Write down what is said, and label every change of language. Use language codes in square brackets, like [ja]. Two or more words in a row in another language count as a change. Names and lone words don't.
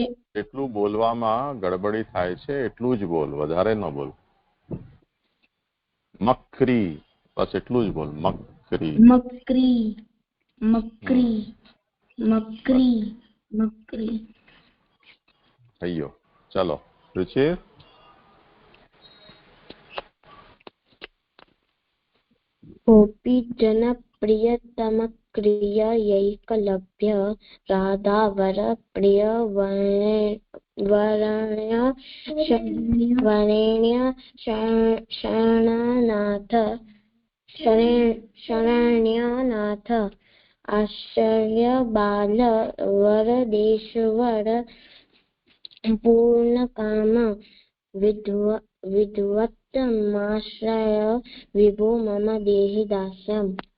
[gu] એટલું બોલવામાં ગડબડી થાય છે એટલું જ બોલ, વધારે ન બોલ. મક્રી, બસ એટલું જ બોલ. મક્રી મક્રી મક્રી મક્રી મક્રી. થઈ ગયો. ચલો રુચિર. [sa] गोपीजनप्रियतम क्रिययैकलव्य राधावर प्रिय वरेण्य शरण्यनाथ आश्चर्य बाल वरदेश्वर पूर्णकाम विद्वत्तमाश्रय विभो मम देहि दास्यम्।